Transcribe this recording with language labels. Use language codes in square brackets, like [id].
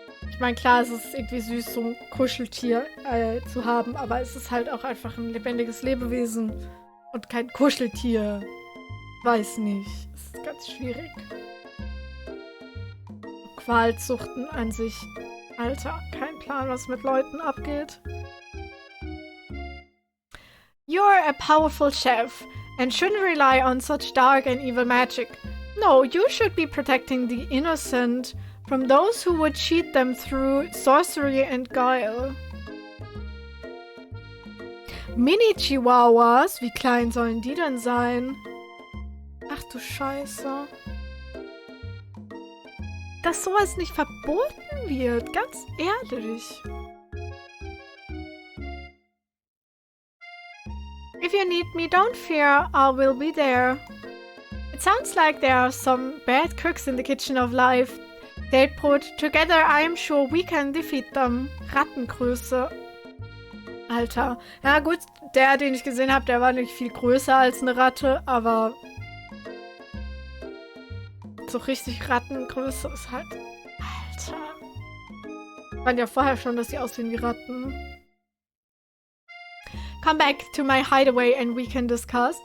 [de] Ich meine, klar, es ist irgendwie süß, so ein Kuscheltier zu haben, aber es ist halt auch einfach ein lebendiges Lebewesen und kein Kuscheltier. Weiß nicht. Es ist ganz schwierig. Qualzuchten an sich. Alter, kein Plan, was mit Leuten abgeht. [en] You're a powerful chef and shouldn't rely on such dark and evil magic. No, you should be protecting the innocent from those who would cheat them through sorcery and guile. [de] Mini-Chihuahuas? Wie klein sollen die denn sein? Ach du Scheiße. Dass sowas nicht verboten wird, ganz ehrlich. [en] If you need me, don't fear, I will be there. It sounds like there are some bad cooks in the kitchen of life. They'll put together, I'm sure we can defeat them. [de] Rattengröße. Alter. Ja gut, der, den ich gesehen habe, der war nicht viel größer als eine Ratte, aber so richtig Rattengröße ist halt... Alter. Waren ja vorher schon, dass die aussehen wie Ratten. [en] Come back to my hideaway and we can discuss.